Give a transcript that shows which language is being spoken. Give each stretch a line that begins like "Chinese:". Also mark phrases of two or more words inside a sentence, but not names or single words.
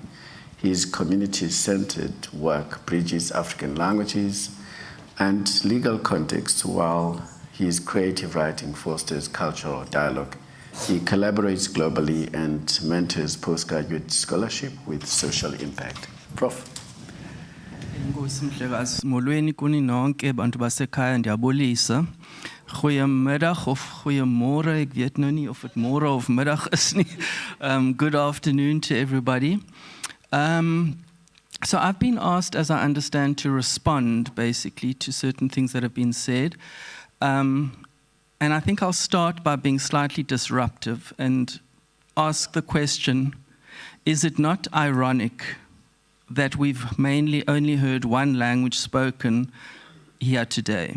English: His community-centered work bridges African languages and legal contexts, while his creative writing fosters cultural dialogue. He collaborates globally and mentors postgraduate scholarship with social impact. Prof.
Xhosa: Inkosi Mhlekazi, molweni kuni nonke bantu basekhaya, ndiyabulisa.
Afrikaans: Goeiemiddag of goeiemôre, ek weet nou nie of dit môre of middag is nie.
English: Good afternoon to everybody. So I've been asked, as I understand, to respond basically to certain things that have been said. And I think I'll start by being slightly disruptive and ask the question, is it not ironic that we've mainly only heard one language spoken here today?